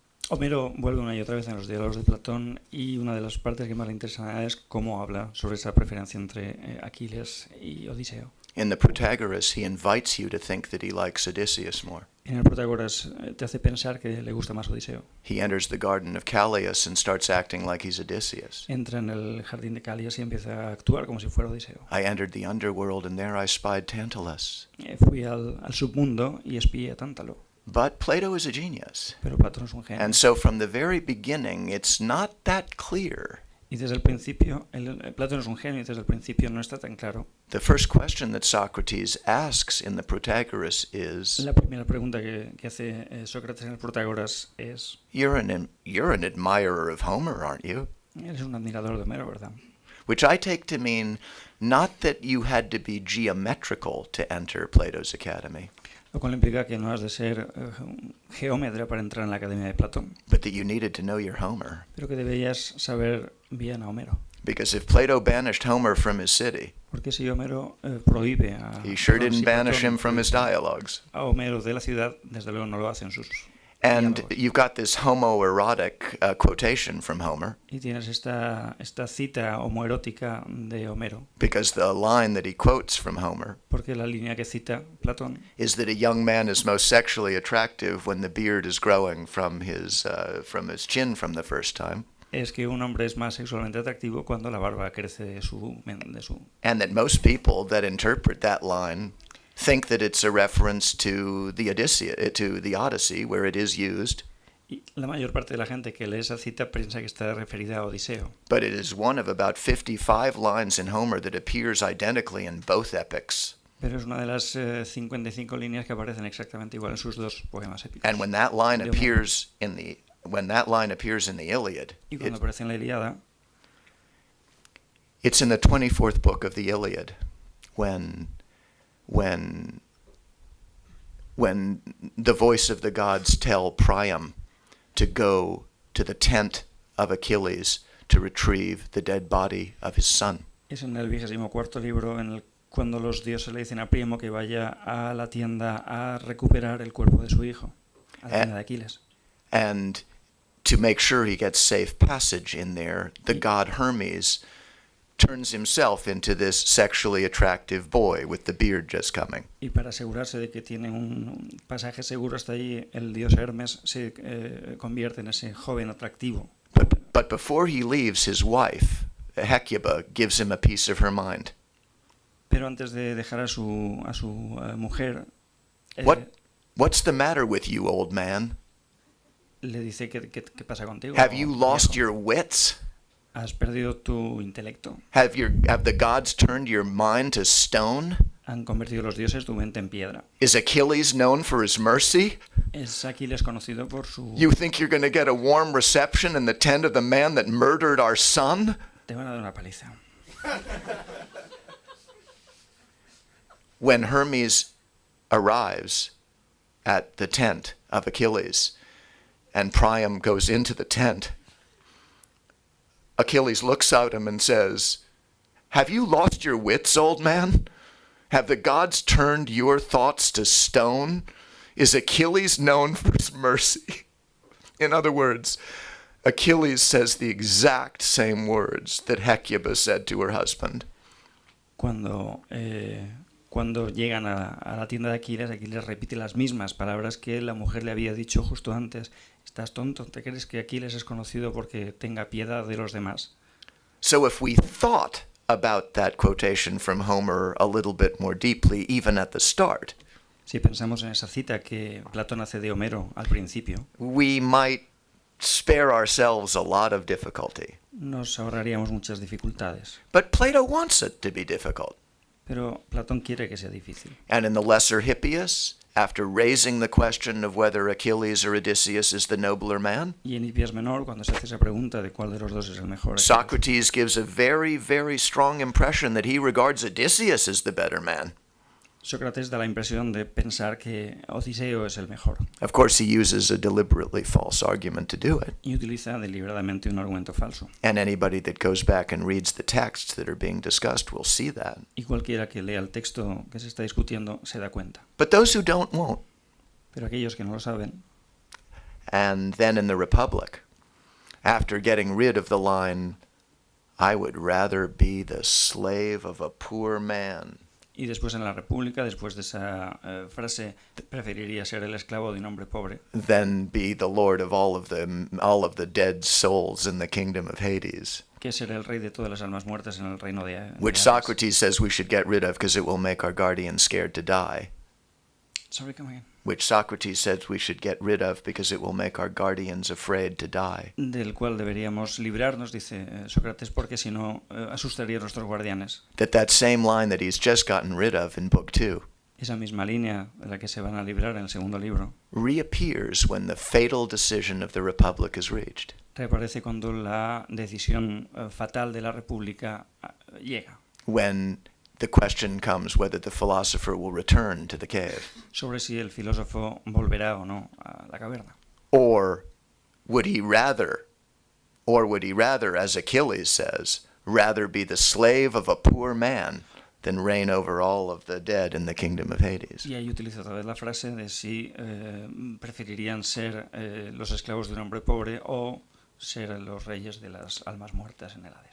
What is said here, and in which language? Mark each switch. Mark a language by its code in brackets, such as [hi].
[es] Homero vuelve una y otra vez en los diálogos de Platón, y una de las partes que más le interesa es cómo habla sobre esa preferencia entre Aquiles y Odiseo. [en] In the Protagoras, he invites you to think that he likes Odysseus more. [es] En el Protagoras te hace pensar que le gusta más Odiseo. [en] He enters the garden of Callias and starts acting like he's Odysseus. [es] Entra en el jardín de Calias y empieza a actuar como si fuera Odiseo. [en] I entered the underworld and there I spied Tantalus. [es] Fui al submundo y espié a Tántalo. [en] But Plato is a genius. [es] Pero Platón es un genio. [en] And so from the very beginning, it's not that clear. [es] Y desde el principio, Platón es un genio y desde el principio no está tan claro. [en] The first question that Socrates asks in the Protagoras is, [es] La primera pregunta que hace Sócrates en el Protagoras es: [en] you're an admirer of Homer, aren't you? [es] Eres un admirador de Homero, ¿verdad? [en] Which I take to mean not that you had to be geometrical to enter Plato's academy, [es] Lo cual implica que no has de ser geómetra para entrar en la Academia de Platón, [en] but that you needed to know your Homer. [es] pero que deberías saber bien a Homero. [en] Because if Plato banished Homer from his city, [es] Porque si Homero prohíbe [en] he sure [es] si [en] didn't banish [es] Platón [en] him from his dialogues. [es] a Homero de la ciudad, desde luego no lo hacen sus [en] And [es] diálogos. [en] you've got this homoerotic quotation from Homer, [es] Y tienes esta cita homoerótica de Homero, [en] because the line that he quotes from Homer [es] porque la línea que cita Platón [en] is that a young man is most sexually attractive when the beard is growing from his chin from the first time, [es] es que un hombre es más sexualmente atractivo cuando la barba crece de su [en] and that most people that interpret that line think that it's a reference to the Odyssey, where it is used, [es] Y la mayor parte de la gente que lee esa cita piensa que está referida a Odiseo. [en] but it is one of about 55 lines in Homer that appears identically in both epics. [es] Pero es una de las 55 líneas que aparecen exactamente igual en sus dos poemas épicos. [en] And when that line [es] De Homero. [en] appears in the Iliad, [es] Y cuando aparece en la Ilíada, [en] it's in the 24th book of the Iliad, when the voice of the gods tell Priam to go to the tent of Achilles to retrieve the dead body of his son. [es] es en el 24º libro cuando los dioses le dicen a Príamo que vaya a la tienda a recuperar el cuerpo de su hijo, a la tienda de Aquiles. [en] And to make sure he gets safe passage in there, the god Hermes turns himself into this sexually attractive boy with the beard just coming. [es] Y para asegurarse de que tiene un pasaje seguro hasta allí, el dios Hermes se convierte en ese joven atractivo. [en] But before he leaves, his wife, Hecuba, gives him a piece of her mind. [es] Pero antes de dejar a su mujer, [en] What's the matter with you, old man? [es] le dice ¿qué pasa contigo? [en] Have you lost [es] viejo? [en] your wits? [es] ¿Has perdido tu intelecto? [en] Have the gods turned your mind to stone? [es] ¿Han convertido los dioses tu mente en piedra? [en] Is Achilles known for his mercy? [es] ¿Es Aquiles conocido por su... [en] You think you're going to get a warm reception in the tent of the man that murdered our son? [es] Te van a dar una paliza. [en] When Hermes arrives at the tent of Achilles and Priam goes into the tent, Achilles looks at him and says, "Have you lost your wits, old man? Have the gods turned your thoughts to stone? Is Achilles known for his mercy?" In other words, Achilles says the exact same words that Hecuba said to her husband. [es] Cuando llegan a la tienda de Aquiles repite las mismas palabras que la mujer le había dicho justo antes. ¿Estás tonto? ¿Te crees que Aquiles es conocido porque tenga piedad de los demás? [en] So if we thought about that quotation from Homer a little bit more deeply, even at the start, [es] Si pensamos en esa cita que Platón hace de Homero al principio, [en] we might spare ourselves a lot of difficulty. [es] Nos ahorraríamos muchas dificultades. [en] But Plato wants it to be difficult. [es] Pero Platón quiere que sea difícil. [en] And in the Lesser Hippias, after raising the question of whether Achilles or Odysseus is the nobler man, [es] Y en Hipias Menor, cuando se hace esa pregunta de cuál de los dos es el mejor, [en] Socrates gives a very, very strong impression that he regards Odysseus as the better man. [es] Sócrates da la impresión de pensar que Odiseo es el mejor. [en] Of course, he uses a deliberately false argument to do it. [es] Y utiliza deliberadamente un argumento falso. [en] And anybody that goes back and reads the texts that are being discussed will see that. [es] Y cualquiera que lea el texto que se está discutiendo se da cuenta. [en] But those who don't won't. [es] Pero aquellos que no lo saben, [en] And then in the Republic, after getting rid of the line, I would rather be the slave of a poor man, [es] y después en la República, después de esa frase, preferiría ser el esclavo de un hombre pobre [en] than be the lord of all of the dead souls in the kingdom of Hades, [es] que ser el rey de todas las almas muertas en el reino de [en] which [es] Hades. [en] Socrates says we should get rid of because it will make our guardians scared to die. Sorry, come again. Which Socrates says we should get rid of because it will make our guardians afraid to die. [es] Del cual deberíamos librarnos, dice Sócrates, porque si no asustaría a nuestros guardianes. [en] That same line that he's just gotten rid of in Book 2 [es] Esa misma línea de la que se van a librar en el segundo libro [en] reappears when the fatal decision of the Republic is reached. [es] reaparece cuando la decisión fatal de la República llega, [en] When the question comes whether the philosopher will return to the cave. [es] sobre si el filósofo volverá o no a la caverna. [en] Or would he rather, as Achilles says, rather be the slave of a poor man than reign over all of the dead in the kingdom of Hades? [es] Y ahí utiliza otra vez la frase de si preferirían ser los esclavos de un hombre pobre o ser los reyes de las almas muertas en el Hades.